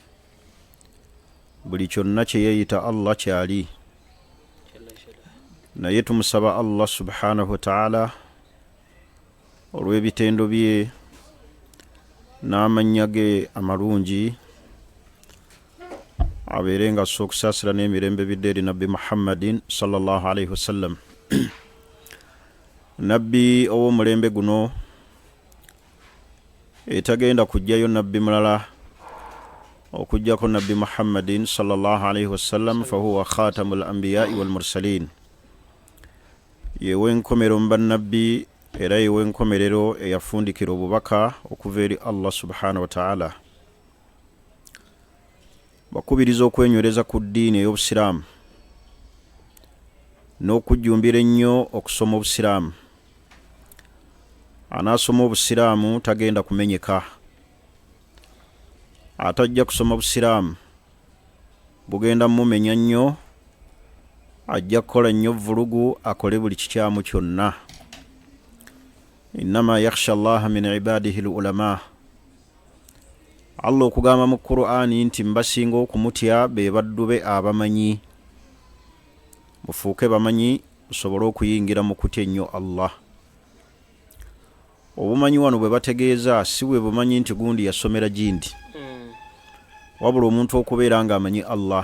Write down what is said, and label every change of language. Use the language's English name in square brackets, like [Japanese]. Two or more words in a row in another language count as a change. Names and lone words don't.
[Ganda] Buli kyonna kye yeeyita Allah kyali. Naye tumusaba [Arabic] الله سبحانه وتعالى [Ganda] olw'ebitendo bye n'amannya ge amalungi abeere nga assa okusaasira n'emirembe bidde eri Nabbi Muhammadin [Arabic] صلى الله عليه وسلم. [Ganda] Nabbi ow'omulembe guno etagenda kujjayo nabbi mulala okujjako Nabbi Muhammadin [Arabic] صلى الله عليه وسلم, فهو خاتم الأنبياء والمرسلين. [Ganda] Yewe nkomero mu bannabbi era yewe nkomerero eyafundikira obubaka okuva eri [Arabic] الله سبحانه وتعالى. [Ganda] Bakubiriza okwenywereza ku ddiini ey'obusiraamu n'okujjumbira ennyo okusoma obusiraamu. Anaasoma obusiraamu tagenda kumenyeka. Atajja kusoma obusiraamu bugenda mumenya nnyo, ajja kukola nnyo vulugu, akole buli kikyamu kyonna. [Arabic] إنما يخشى الله من عباده العلماء. [Ganda] Allah okugamba mu Qur'ani nti mbasinga okumutya be baddu be abamanyi. Mufuuke bamanyi musobole okuyingira mu kutya ennyo Allah. Obumanyi wano bwe bategeeza si bwe bumanyi nti gundi yasomera gindi, wabula omuntu okubeera nga amanyi Allah.